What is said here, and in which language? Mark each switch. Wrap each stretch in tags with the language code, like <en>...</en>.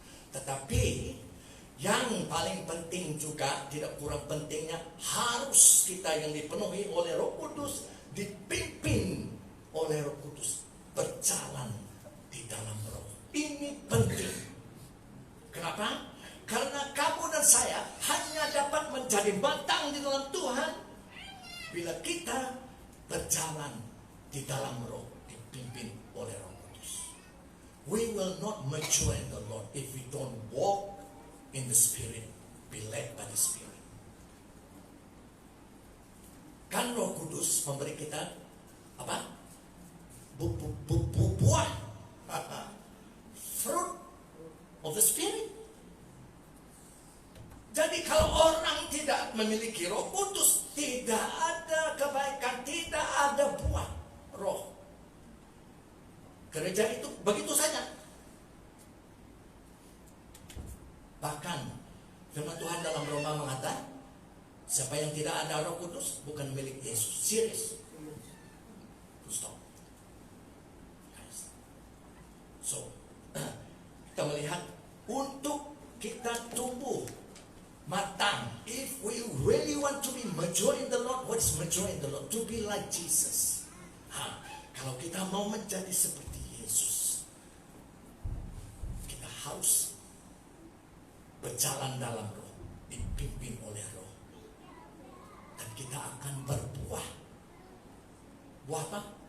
<id>Tetapi yang paling penting juga, tidak kurang pentingnya, harus kita yang dipenuhi oleh Roh Kudus, dipimpin oleh Roh Kudus, berjalan di dalam roh. Ini penting. Kenapa? Karena kamu dan saya hanya dapat menjadi matang di dalam Tuhan bila kita berjalan di dalam roh, dipimpin oleh Roh Kudus.</id> <en>We will not mature in the Lord if we don't walk in the Spirit, be led by the Spirit.</en> <id>Kan Roh Kudus memberi kita apa? Buah,</id> <en>fruit of the Spirit.</en> <id>Jadi kalau orang tidak memiliki Roh Kudus, tidak ada kebaikan, tidak ada buah roh. Gereja itu begitu saja. Bahkan firman Tuhan dalam Roma mengatakan, siapa yang tidak ada Roh Kudus bukan milik Yesus. Serius. Stop. So, kita melihat untuk kita tumbuh matang.</id> <en>If we really want to be mature in the Lord, what is mature in the Lord? To be like Jesus.</en> <id>Kalau kita mau menjadi seperti Yesus, kita harus berjalan dalam roh, dipimpin oleh roh. Dan kita akan berbuah. Buah apa?</id>